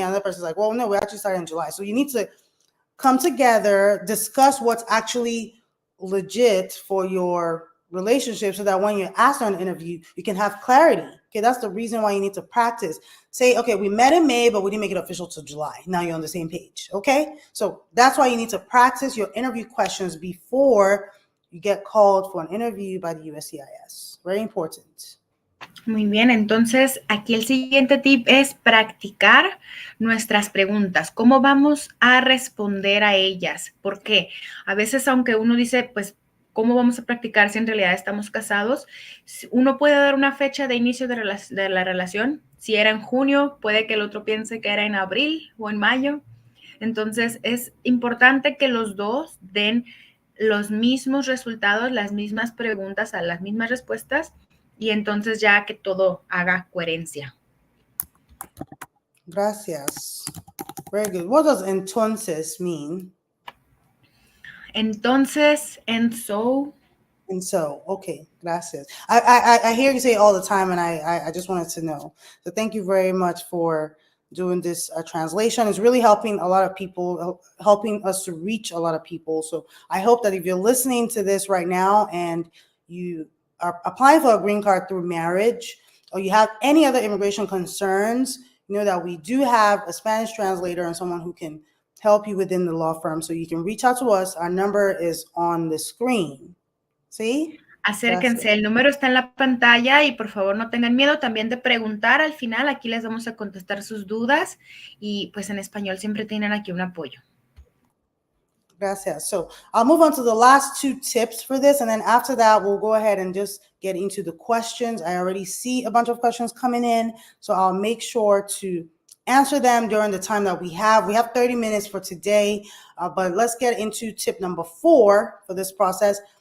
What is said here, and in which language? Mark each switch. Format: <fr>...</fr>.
<en>Another person's like, well, no, we actually started in July. So you need to come together, discuss what's actually legit for your relationship so that when you're asked on an interview, you can have clarity. Okay, that's the reason why you need to practice. Say, okay, we met in May, but we didn't make it official till July. Now you're on the same page, okay? So that's why you need to practice your interview questions before you get called for an interview by the USCIS. Very important.</en> <es>Muy bien, entonces aquí el siguiente tip es practicar nuestras preguntas. ¿Cómo vamos a responder a ellas? Porque a veces, aunque uno dice, pues, ¿cómo vamos a practicar si en realidad estamos casados? Uno puede dar una fecha de inicio de la relación. Si era en junio, puede que el otro piense que era en abril o en mayo. Entonces, es importante que los dos den los mismos resultados, las mismas preguntas, a las mismas respuestas, y entonces ya que todo haga coherencia. Gracias.</es> <en>Very good. What does entonces mean? Entonces, and so. And so, okay,</en> <es>gracias.</es> <en>I hear you say it all the time, and I just wanted to know. So thank you very much for doing this translation. It's really helping a lot of people, helping us to reach a lot of people. So I hope that if you're listening to this right now and you are applying for a green card through marriage, or you have any other immigration concerns, you know that we do have a Spanish translator and someone who can help you within the law firm. So you can reach out to us. Our number is on the screen.</en> <es>¿Sí? Acérquense, Gracias. el número está en la pantalla y por favor no tengan miedo también de preguntar al final. Aquí les vamos a contestar sus dudas y pues en español siempre tienen aquí un apoyo. Gracias.</es> <en>So I'll move on to the last 2 tips for this, and then after that, we'll go ahead and just get into the questions. I already see a bunch of questions coming in, so I'll make sure to answer them during the time that we have. We have 30 minutes for today, but let's get into tip number 4 for this process.</en>